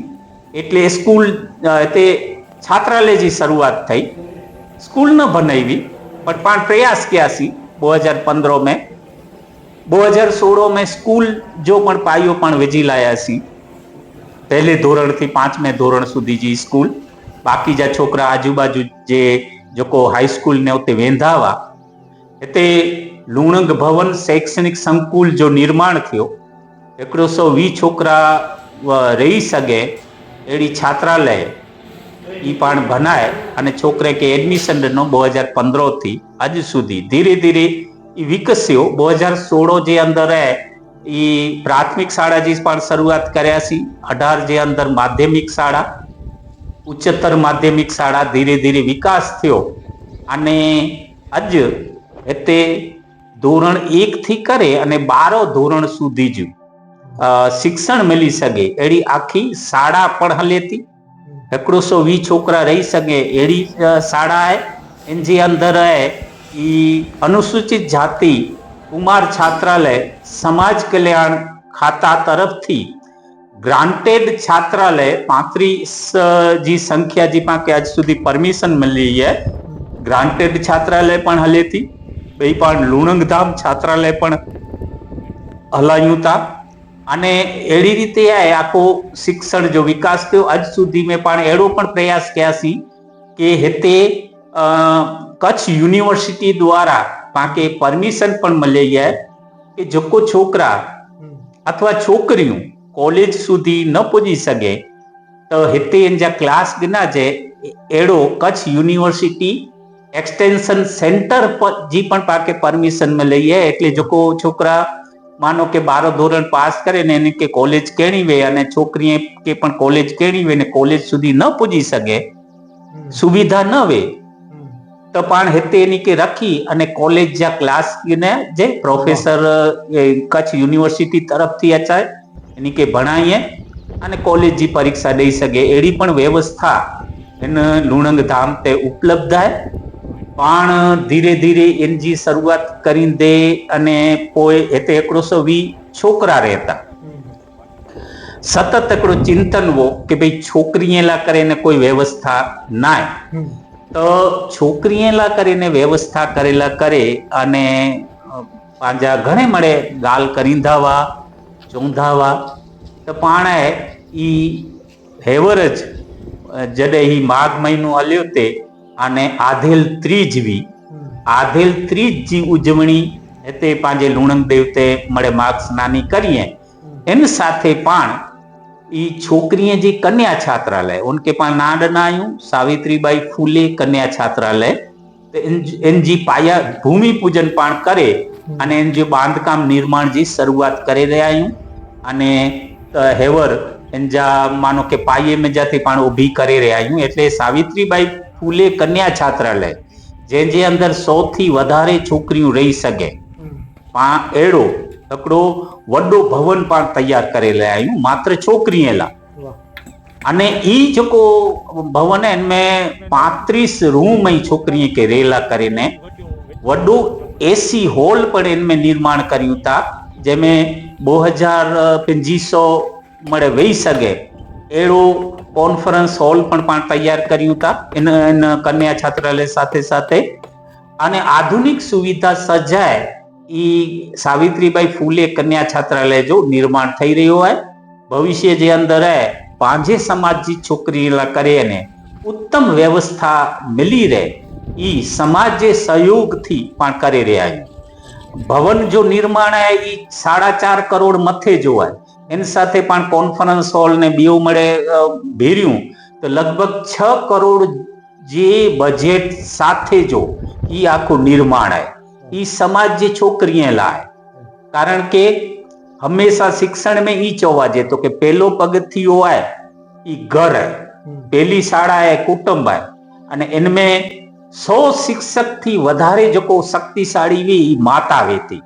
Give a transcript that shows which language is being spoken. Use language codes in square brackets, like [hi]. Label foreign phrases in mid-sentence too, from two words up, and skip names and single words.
[kfr] એટલે स्कूल हिते छात्रालय जी शुरुआत थई, स्कूल न बनावी पर पाण प्रयास कियासीं 2015 में। 2016 में स्कूल जो पण पायो पण विझी लायासीं, पहले धोरण थी 5में धोरण सुधी जी स्कूल। बाकी जा छोकरा आजूबाजू जे जेको [en] high school [kfr] ने उते वेंदा हुआ। हिते लूणक भवन शैक्षणिक संकुल जो निर्माण थियो, 120 छोकरा रही सघे अहिड़ी छात्रालय ई पाण बनाए अने छोकरे के एडमिशन ॾिनो 2015 थी अॼु સુધી। धीरे धीरे ई विकस्यो। 2016 जे अंदर ई प्राथमिक शाळा जी पाण शुरुआत कर्यासीं, 18 जे अंदर माध्यमिक शाळा, उच्चतर माध्यमिक शाळा, धीरे धीरे विकास थियो अने अॼु हिते ધોરણ 1 थी करे अने 12 ધોરણ સુધી जो शिक्षण मिली सके अहिड़ी आखी शाळा पण हले थी। 120 छोकरा रही सके अहिड़ी शाळा आहे। इन जे अंदर ई अनुसूचित जाति कुमार छात्रालय समाज कल्याण खाता तरफ थी ग्रांटेड छात्रालय 35 जी संख्या जी पाके आज सुधी परमिशन मिली है। ग्रांटेड छात्रालय पण हले थी, बई पण लूणक धाम छात्रालय पण हलायूं था अने अहिड़ी रीते आहे आखो शिक्षण जो विकास थियो। अज सुधी में पण अहिड़ो पण प्रयास कयासीं कि हिते कच्छ यूनिवर्सिटी द्वारा पाके परमिशन पण मिली है कि जेको छोकरा अथवा छोकरियूं कॉलेज सुधी न पुजी सके तो हिते इन जा क्लास ॾिना जे अहिड़ो कच्छ यूनिवर्सिटी एक्सटेंशन सेंटर जी पण पाके परमिशन मिली है। એટલે जेको छोकरा मानो के 12 ધોરણ पास करे ने इनके कॉलेज केणी वे अने छोकरी के पण कॉलेज केणी वे ने कॉलेज सुधी न पुजी सके, सुविधा न वे तो पाण हिते इनी के रखी अने कॉलेज जा क्लास ने जे प्रोफेसर कच्छ यूनिवर्सिटी तरफ थी अचाए इनी के भणाईए अने कॉलेज जी परीक्षा दई सके एड़ी पण व्यवस्था इन लूणक धाम ते उपलब्ध है। पाण धीरे धीरे इनकी शुरुआत करींदे अने पोइ हिते 120 छोकरा रहता। सतत हिकिड़ो चिंतन हो कि भाई छोकरीअ लाइ करे ने कोई व्यवस्था ना आहे, तो छोकरीअ लाइ करे ने व्यवस्था करेला करे अने पंहिंजा घणे मड़े ॻाल्हि करींदा हुआ, चवंदा हुआ तो पाण ई हेवरज जॾहिं ही माघ महीनो हलियो ते अने आधेल त्रीज हुई, आधेल त्रीज जी उजवणी हिते पंहिंजे लूणक देव ते मड़े माघ स्नानी करीए। इन साथे पाण ई छोकरीअ जी कन्या छात्रालय, उनके पाण ना ॾिना आहियूं, सावित्रीबाई फूले कन्या छात्रालय। त इन जी पाया भूमि पूजन पाण करे अने इन जो बांधकाम निर्माण जी शरूआत करे रहिया आहियूं। अने हेवर इन जा मानो के पाये में जाते पाण ऊभी करे रहिया आहियूं। એટલે सावित्रीबाई फूले कन्या छात्रालय जंहिंजे अंदर 100 थी वधारे छोकरियूं रही सघे, पाण अहिड़ो हिकिड़ो वॾो भवन पाण तैयार करे रहिया आहियूं मात्र छोकरीअ लाइ। अने ई जेको भवन है इनमें 35 रूम ऐं छोकरीअ खे रेला करे ने वॾो [en] AC hall [kfr] पण इनमें निर्माण करियूं था, जंहिंमें 2500 मड़े वेही सघे अहिड़ो [en] conference hall [kfr] पण पाण तैयार करियूं था इन कन्या छात्रालय साथे साथे। अने आधुनिक सुविधा सजाए ई सावित्रीबाई फूले कन्या छात्रालय जो निर्माण [gu] થઈ રહ્યો [kfr] है। भविष्य जे अंदर है पंहिंजे समाज जी छोकरी लाइ करे ने उत्तम व्यवस्था मिली रहे ई समाज जे सहयोग थी पाण करे रहिया आहियूं। भवन जो निर्माण है ई 4.5 करोड़ मथे जो है। इन साथे पाण [en] conference hall [kfr] ने बियो मड़े भेरियूं तो लगभग 6 करोड़ जे बजेट साथे जो ई आखो निर्माण है। ई समाज जे छोकरीअ लाइ, कारण के हमेशा शिक्षण में ई चवाजे तो के पहलो पगथियो है ई घर है, पहली शाळा है कुटुंब है। अने इनमें 100 शिक्षक थी वधारे जो शक्तिशाળી वे ई माता वेती।